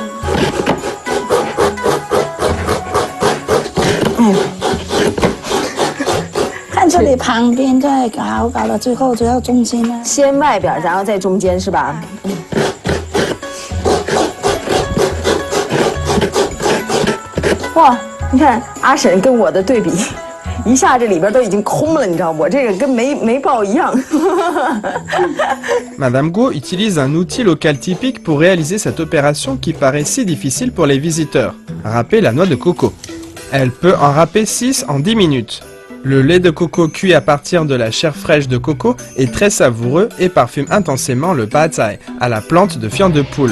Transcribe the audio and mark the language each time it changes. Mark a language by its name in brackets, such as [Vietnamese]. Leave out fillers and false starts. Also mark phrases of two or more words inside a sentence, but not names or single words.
[Chinese] 看这里旁边再搞了，最后就要中间了。先外边，然后在中间是吧？哇，你看阿婶跟我的对比，一下这里边都已经空了，你知道我这个跟没爆一样。 [French] Madame Guo utilise un outil local typique pour réaliser cette opération qui paraît si difficile pour les visiteurs, râper la noix de coco. Elle peut en râper 6 en 10 minutes. Le lait de coco cuit à partir de la chair fraîche de coco est très savoureux et parfume intensément le pad thai, à la plante de fiente de poule.